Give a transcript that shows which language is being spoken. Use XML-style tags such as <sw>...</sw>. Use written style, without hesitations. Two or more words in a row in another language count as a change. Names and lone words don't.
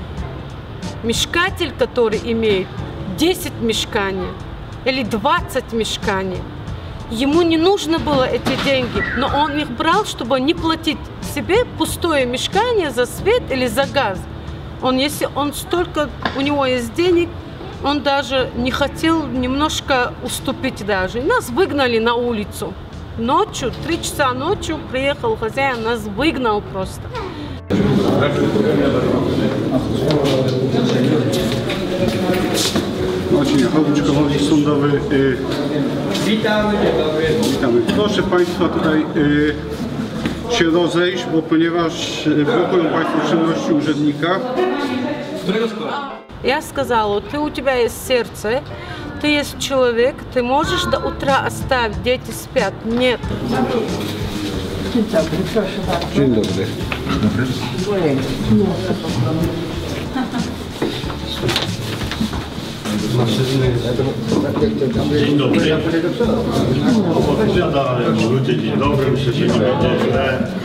<ru>Мешкатель, который имеет 10 мешканий или 20 мешканий, ему не нужно было эти деньги, но он их брал, чтобы не платить себе пустое мешкание за свет или за газ. Если он столько, у него есть денег, он даже не хотел немножко уступить даже. Нас выгнали на улицу. Ночью, 3 часа ночью приехал хозяин, нас выгнал просто.</ru> <pl>Marcin Jachowicz, komornik sądowy. Witamy. Proszę Państwa tutaj się rozejść, bo ponieważ blokują Państwo czynności urzędnika.</pl> <ru>Я сказала, у тебя есть сердце, ты есть человек, ты можешь до утра оставить, дети спят. Нет.</ru> <pl>Dzień dobry, proszę bardzo. Dzień dobry. Dzień dobry. Opowiada ludzie, dzień dobry, myślę, że nie będzie źle.</pl>